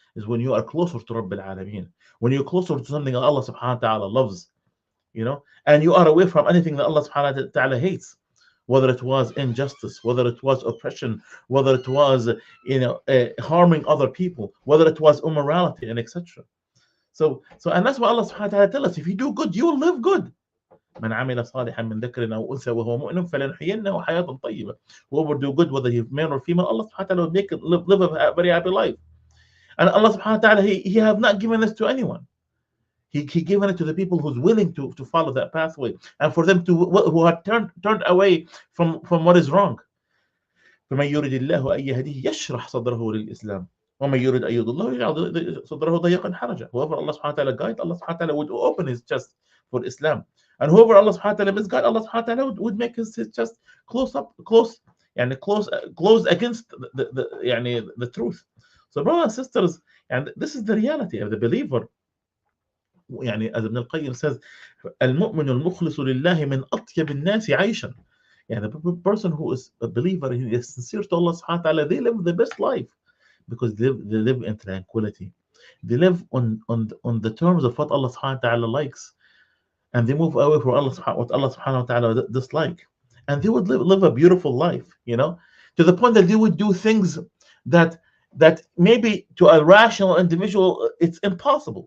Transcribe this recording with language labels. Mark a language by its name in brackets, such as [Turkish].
[English] Is when you are closer to Rabbil Alameen. When you're closer to something that Allah subhanahu wa ta'ala loves, you know, and you are away from anything that Allah subhanahu wa ta'ala hates, whether it was injustice, whether it was oppression, whether it was, harming other people, whether it was immorality, and etc. So and that's why Allah subhanahu wa ta'ala tells us, if you do good, you will live good. [Arabic] من عمل صالحا من ذكر أو أنثى وهو مؤمن فلنحيينه حياة طيبة. [English] Whoever do good, whether he's male or female, Allah subhanahu wa ta'ala will make it live a very happy life. And Allah subhanahu wa ta'ala, he have not given this to anyone. He given it to the people who's willing to follow that pathway, and for them who have turned away from what is wrong. [Arabic] فمن يرد الله أن يهديه يشرح صدره للإسلام ومن يرد أن يضله يجعل صدره ضيقا حرجا. [English] Whoever Allah subhanahu wa ta'ala guide, Allah subhanahu wa ta'ala would open his chest for Islam. And whoever Allah subhanahu wa ta'ala misguide, Allah subhanahu wa ta'ala would make his chest close against the truth. So brothers and sisters, and this is the reality of the believer. [Arabic] يعني [English] as Ibn al-Qayyim says, [Arabic] المؤمن المخلص لله من أطيب الناس عيشا. [English] يعني the person who is a believer, he is sincere to Allah subhanahu wa ta'ala, they live the best life because they live in tranquility. They live on the terms of what Allah subhanahu wa ta'ala likes, and they move away from what Allah subhanahu wa ta'ala dislike, and they would live a beautiful life, to the point that they would do things that maybe to a rational individual it's impossible.